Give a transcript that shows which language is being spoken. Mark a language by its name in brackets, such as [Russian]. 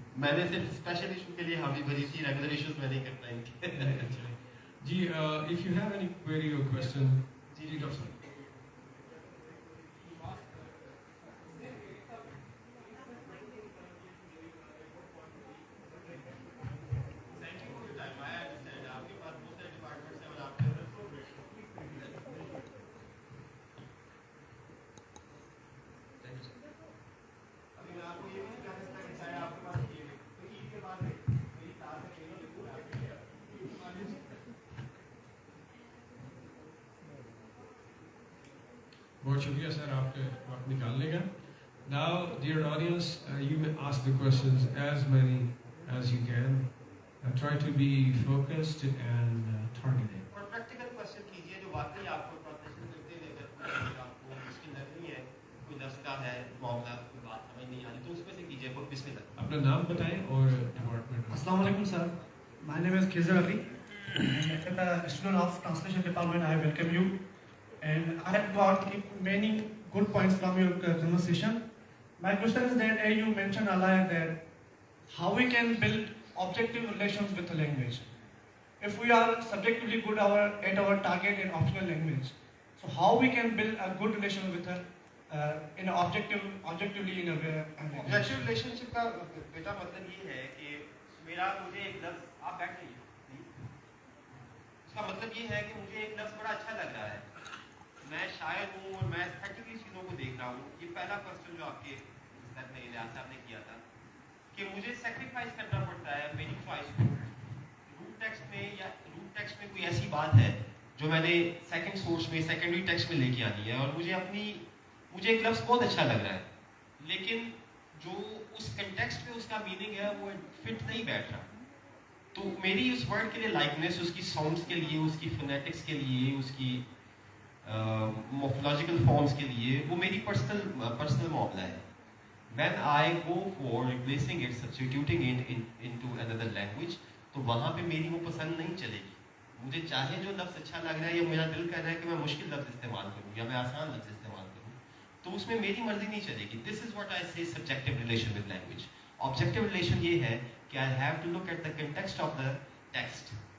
[Urdu] میں نے صرف اسپیشل ایشو کے لیے حامی بھری تھی, ریگولر ایشوز میں نہیں کرتا ان کے. [English] جی if you have any query or question, [Urdu] جی doctor صاحب. بہت شکریہ سر آپ کے وقت نکالنے کا. [English] Now, dear audience, you may ask the questions as many as you can. Try to be focused and targeted. [Urdu] اور پریکٹیکل کوشچن کیجیے جو واقعی آپ کو پروفیشن کرتے ہوئے آپ کو مشکل لگ رہی ہے, کوئی لفظ کا ہے معاملہ, کوئی بات سمجھ نہیں آ رہی, تو اس میں سے کیجیے. بسم اللہ. اپنا نام بتائیں اور ڈپارٹمنٹ. السلام علیکم sir. [English] My name is Khizr Ali. I'm a student of Translation Department. I welcome you. And I have got many good points from your conversation. My question is that you mentioned earlier that how we can build objective relations with a language. If we are subjectively good at our target and optional language, so how we can build a good relation with her in a objectively in a way. [Urdu] Objective relationship کا بیٹا مطلب یہ ہے کہ مجھے ایک لفظ, آپ بیٹھ جائیے, اس کا مطلب یہ ہے کہ مجھے ایک لفظ بڑا اچھا لگ رہا ہے, میں شاعر ہوں اور میں ایسٹھیٹکلی چیزوں کو دیکھ رہا ہوں. یہ پہلا کوسچن جو آپ کے الیاس صاحب نے کیا تھا کہ مجھے سیکریفائز کرنا پڑتا ہے میری چوائس کو. روٹ ٹیکسٹ میں یا روٹ ٹیکسٹ میں کوئی ایسی بات ہے جو میں نے سیکنڈ سورس میں سیکنڈری ٹیکسٹ میں لے کے آنی ہے, اور مجھے ایک لفظ بہت اچھا لگ رہا ہے, لیکن جو اس کنٹیکسٹ میں اس کا میننگ ہے وہ فٹ نہیں بیٹھ رہا. تو میری اس ورڈ کے لیے لائکنیس, اس کی ساؤنڈس کے لیے, اس کی فونیٹکس کے لیے, اس کی مورفولوجیکل فارمس کے لیے وہ میری پرسنل معاملہ ہے. [English] When I go for replacing it, substituting it into another language, [Urdu] تو وہاں پہ میری وہ پسند نہیں چلے گی. مجھے چاہے جو لفظ اچھا لگ رہا ہے یا میرا دل کہہ رہا ہے کہ میں مشکل لفظ استعمال کروں یا میں آسان لفظ استعمال کروں, تو اس میں میری مرضی نہیں چلے گی. [English] This is what I say subjective relation with language. Objective relation [Urdu] یہ ہے کہ [English] I have to look at the context of the text.